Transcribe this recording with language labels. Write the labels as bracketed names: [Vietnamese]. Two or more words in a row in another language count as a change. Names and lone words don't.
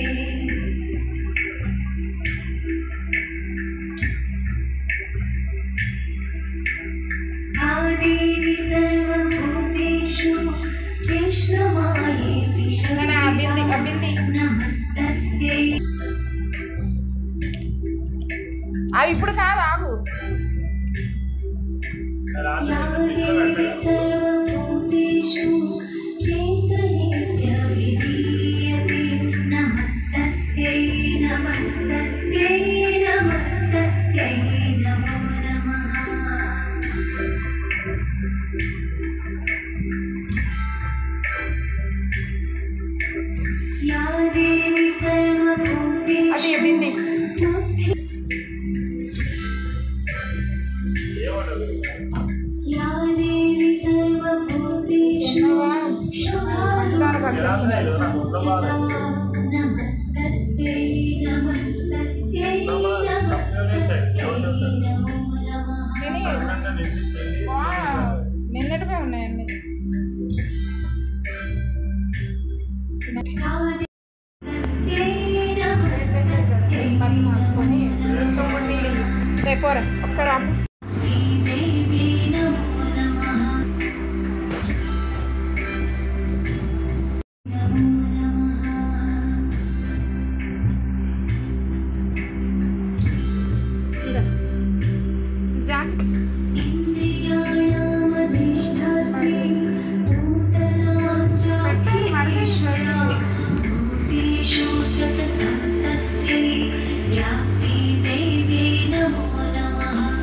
[Sanskrit] आदेवी सर्वभूतेषु विष्णुमायेति नमस्तस्यै। [Telugu] అవి ఇప్పుడు కాదు, ఆగు. [Sanskrit] या देवी सर्वभूतेषु चैतन्यविधीयते नमस्तस्यै नमस्तस्यै नमस्तस्यै नमो नमः। या देवी सर्वभूतेषु [Telugu] అది బింది. [Sanskrit] या देवी सर्वभूतेषु शुभारूपेण संस्थिता नमस्तस्यै नमस्तस्यै नमस्तस्यै नमो नमः। [Telugu] నిన్నటివే ఉన్నాయండి. [Sanskrit] नमस्तस्यै नमस्तस्यै [Telugu] మార్చుకొని రేపోరే ఒకసారి ఆపు. [Sanskrit] देवी नमो नमः। नमो नमः। इन्द्रियाणामधिष्ठात्री भूतनां चाखिलेश्वरा भूतेषु सततं तस्यै व्याप्ति देवी नमो नमः।